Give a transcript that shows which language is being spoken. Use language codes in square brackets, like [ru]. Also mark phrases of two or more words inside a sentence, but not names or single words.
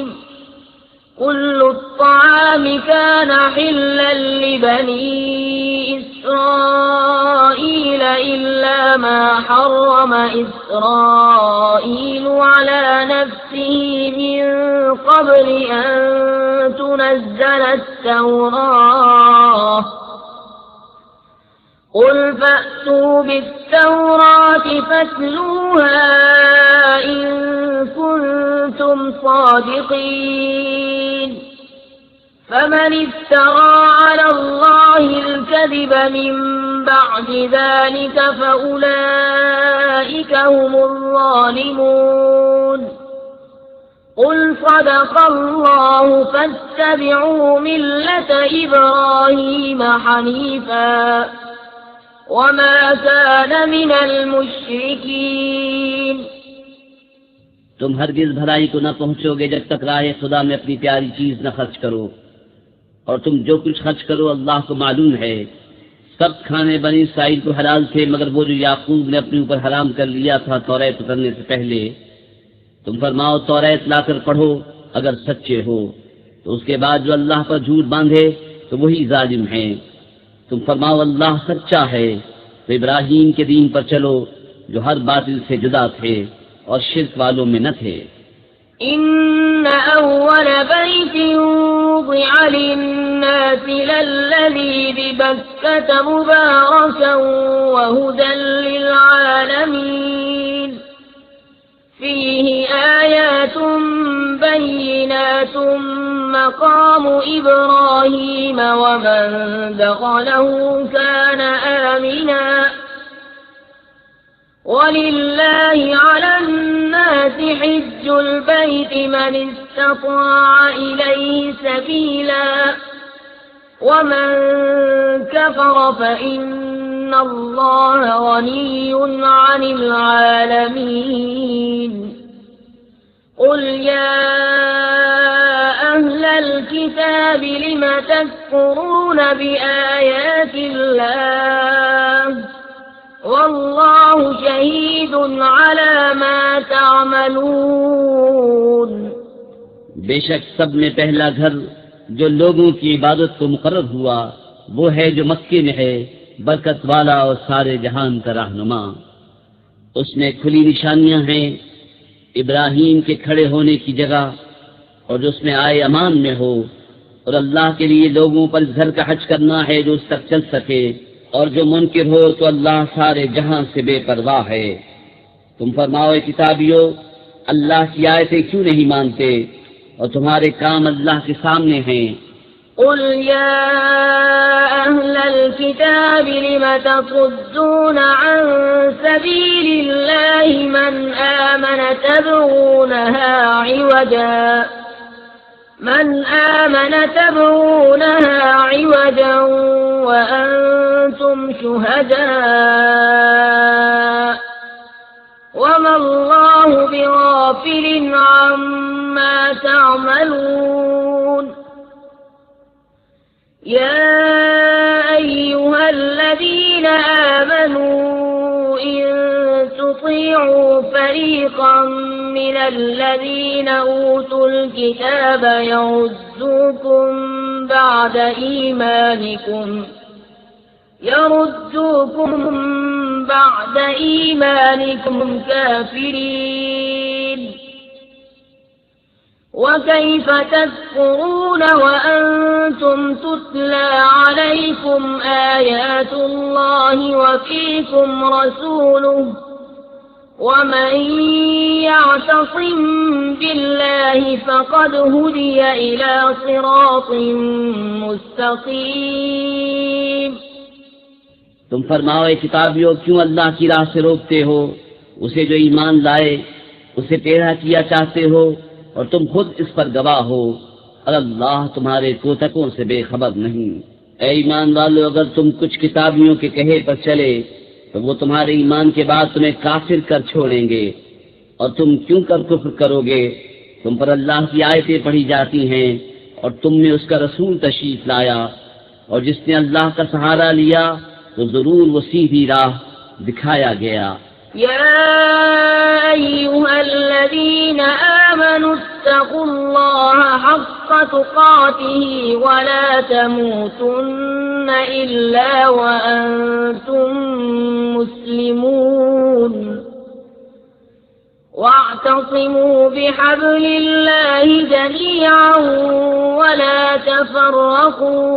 [ar] كل الطعام كان حلا لبني إسرائيل إلا ما حرم إسرائيل على نفسه من قبل أن تنزل التوراة. قل فأتوا بالتوراة فاتلوها إن كنتم صادقين. فمن افترى على الله الكذب من بعد ذلك فأولئك هم الظالمون. قل صدق الله فاتبعوا ملة إبراهيم حنيفا وما كان من المشركين. [ur] تم ہرگز بھلائی کو نہ پہنچو گے جب تک راہ خدا میں اپنی پیاری چیز نہ خرچ کرو، اور تم جو کچھ خرچ کرو اللہ کو معلوم ہے. سب کھانے بنی اسرائیل کو حلال تھے مگر وہ جو یعقوب نے اپنے اوپر حرام کر لیا تھا توریت اترنے سے پہلے. تم فرماؤ توریت لا کر پڑھو اگر سچے ہو، تو اس کے بعد جو اللہ پر جھوٹ باندھے تو وہی ظالم ہے. تم فرماؤ اللہ سچا ہے، تو ابراہیم کے دین پر چلو جو ہر باطل سے جدا تھے اور شرک والوں میں نہ تھے. [ar] إن أول بيت وضع للناس للذي ببكة مباركا وهدى للعالمين. فيه آيات بينات مقام إبراهيم ومن دخله كان آمنا. ولله على الناس حج البيت من استطاع إليه سبيلا ومن كفر فإن الله غني عن العالمين. قل يا أهل الكتاب لم تكفرون بآيات الله والله شهيد على ما تعملون. [ur] بیشک سب میں پہلا گھر جو لوگوں کی عبادت کو مقرر ہوا وہ ہے جو مکے میں ہے، برکت والا اور سارے جہان کا رہنما. اس میں کھلی نشانیاں ہیں ابراہیم کے کھڑے ہونے کی جگہ، اور جو اس میں آئے امان میں ہو، اور اللہ کے لیے لوگوں پر اس گھر کا حج کرنا ہے جو اس تک چل سکے، اور جو منکر ہو تو اللہ سارے جہاں سے بے پروا ہے. تم فرماؤ کتابیو، اللہ کی آیتیں کیوں نہیں مانتے اور تمہارے کام اللہ کے سامنے ہیں. [ar] قل يا أهل الكتاب لم تصدون عن سبيل الله من آمن تبغونها عوجا وأنتم شهداء وما الله بغافل عما تعملون. يا أيها الذين آمنوا إن تطيعوا فريقا من الذين أوتوا الكتاب يردوكم بعد إيمانكم كافرين। وكيف تكفرون وأنتم تتلى عليكم آيات الله وفيكم رسوله ومن يعتصم بالله فقد هدي إلى صراط مستقيم। [ur] تم فرماؤ کتابیو، کیوں اللہ کی راہ سے روکتے ہو اسے جو ایمان لائے، اسے ٹیڑھا کیا چاہتے ہو، اور تم خود اس پر گواہ ہو، اور اللہ تمہارے کوتکوں سے بے خبر نہیں. اے ایمان والو، اگر تم کچھ کتابیوں کے کہے پر چلے تو وہ تمہارے ایمان کے بعد تمہیں کافر کر چھوڑیں گے، اور تم کیونکر کفر کرو گے? تم پر اللہ کی آیتیں پڑھی جاتی ہیں اور تم نے اس کا رسول تشریف لایا، اور جس نے اللہ کا سہارا لیا تو ضرور وہ سیدھی راہ دکھایا گیا. [ar] يا أيها الذين آمنوا اتقوا الله حق تقاته ولا تموتن إلا وأنتم مسلمون واعتصموا بحبل الله جميعا ولا تفرقوا